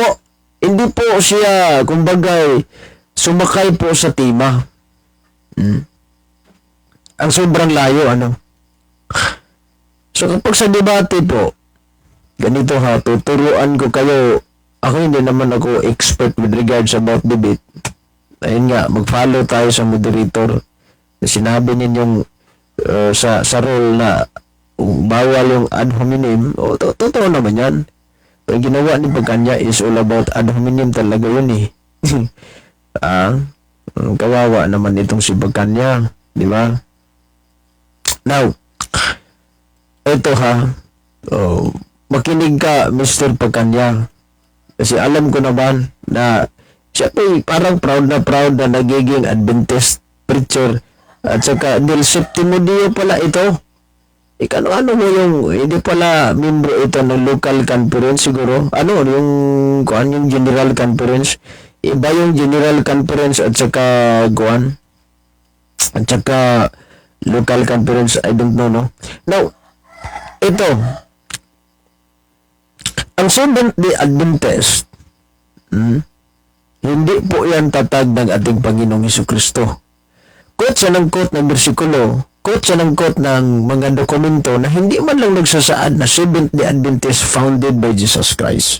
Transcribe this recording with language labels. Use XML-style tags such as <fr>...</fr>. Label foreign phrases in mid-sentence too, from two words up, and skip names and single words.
<tl>Hindi po siya, kumbaga, sumakay po sa tima. ang sobrang layo, ano. So kapag sa debate po, ganito ha, tuturuan ko kayo. Ako hindi naman ako</tl> <en>expert with regards about debate.</en> <tl>Ayun nga, mag-follow tayo sa moderator. Sinabi ninyong sa role na bawal yung</tl> <la>ad hominem.</la> <tl>O, totoo naman yan. Pero ginawa ni Pagkanya</tl> <en>is all about ad hominem</en> <tl>talaga yun eh. Kawawa naman itong si Pagkanya. Di ba? Now, ito ha. Makinig ka, Mr. Pagkanya. Kasi alam ko naman na siya po parang proud na nagiging</tl> <en>Adventist preacher.</en> <tl>At saka Del Septimo Dio pala ito. Ano mo yung, hindi pala membro ito ng local conference siguro. Ano, yung</tl> <en>general conference.</en> <tl>Iba yung</tl> <en>general conference</en> <tl>at saka at saka</tl> <en>local conference. I don't know, no?</en> <tl>Now, ito, ang Seventh-day Adventist, hindi po yan tatag ng ating Panginoong Hesukristo. Quote siya ng quote ng bersikulo, quote siya ng quote ng mga dokumento na hindi man lang nagsasaad na Seventh-day Adventist</tl> <en>founded by Jesus Christ.</en>